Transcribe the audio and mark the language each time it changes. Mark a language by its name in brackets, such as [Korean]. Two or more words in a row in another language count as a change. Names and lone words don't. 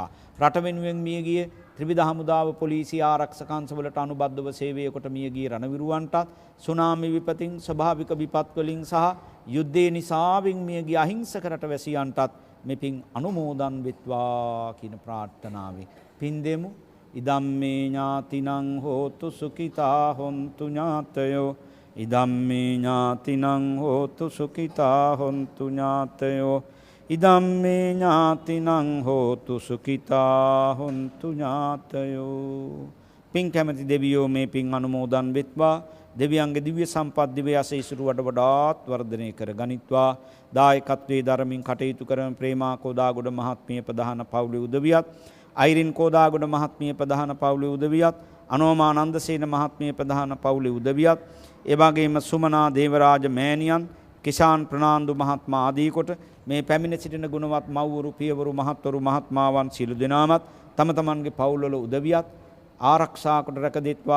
[Sinhala] රට වෙනුවෙන් මිය ගිය ත්‍රිවිධ හමුදාව, පොලිසිය, ආරක්ෂක අංශවලට අනුබද්ධව සේවය කොට මිය ගිය රණවිරුවන්ටත්, සුනාමි විපතින්, ස්වභාවික විපත් වලින් සහ යුද්ධේ නිසාවෙන් මිය ගිය අහිංසක රටවැසියන්ටත් මේ පින් අනුමෝදන් වෙත්වා කියන ප්‍රාර්ථනාවෙන් පින් දෙමු. [Pali] ඉදම්මේ ඥාතිනං හෝතු සුඛිතා හොන්තු ඥාතයෝ. ඉදම්මේ ඥාතිනං හෝතු සුඛිතා හොන්තු ඥාතයෝ. ඉදම්මේ ඥාතිනං හෝතු සුඛිතා හොන්තු ඥාතයෝ. [Sinhala] පින් කැමැති දෙවියෝ මේ පින් අනුමෝදන් වෙත්වා. දෙවියන්ගේ දිව්‍ය සම්පත් දිව්‍ය ආශීර්වාද වඩ වඩාත් වර්ධනය කර ගනිත්වා. දායකත්වයේ ධර්මමින් කටයුතු කරන ප්‍රේමා කෝදාගොඩ මහත්මිය ප්‍රධාන පවුලේ උදවියත්, අයිරින් කෝදාගොඩ මහත්මිය ප්‍රධාන පවුලේ උදවියත්, අනෝමා නන්දසේන මහත්මිය ප්‍රධාන පවුලේ උදවියත්, ඒ වගේම සුමනා දේවරාජ මෑණියන්, කිෂාන් ප්‍රනාන්දු මහත්මයා ආදී කොට මේ පැමිණ සිටින ගුණවත් මව්වරු, පියවරු, මහත්වරු, මහත්මාවන් සියලු දෙනාමත් තම තමන්ගේ පවුල්වල උදවියත් ආරක්ෂා කොට රැක දෙත්වා.